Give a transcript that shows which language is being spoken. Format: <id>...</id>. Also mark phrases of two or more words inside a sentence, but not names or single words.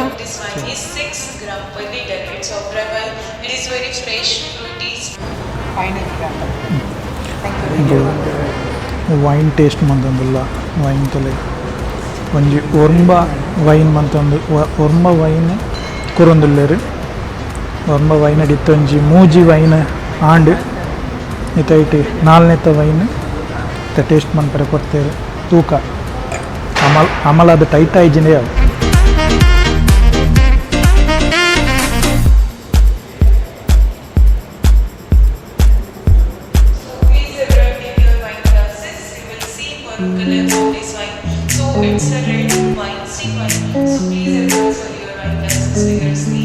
<en>this wine is 6 gram per liter. It's of dry wine. It is very fresh, fruity. wine taste</en> <tcy>ಮಂತಂದಿಲ್ಲ ವೈನ್ ತಲೆ ಒಂಜಿ ಒರ್ಂಬ ವೈನ್ ಮಂತಂದು ಒರ್ಂಬ ವೈನ್ ಕೊರೊಂದುಲ್ಲೇರು ಒರ್ಂಬ ವೈನ್ ಅಡಿತ್ತು ಒಂಜಿ ಮೂಜಿ ವೈನ್ ಆಂಡ್ ಇತ್ತೈಟಿ ನಾಲ್ನೆತ್ತ ವೈನ್ ಇತ್ತ ಟೇಸ್ಟ್ ಮನ್ಪರೆ ಕೊಡ್ತೇವೆ ತೂಕ ಅಮಲ ಅದು ಟೈಟ್ ಆಯ್ಜಿನೇ ಅದು</tcy> <en>Color of this wine. So it's a red wine, stick wine. So please everyone serve your wine glasses vigorously.</en>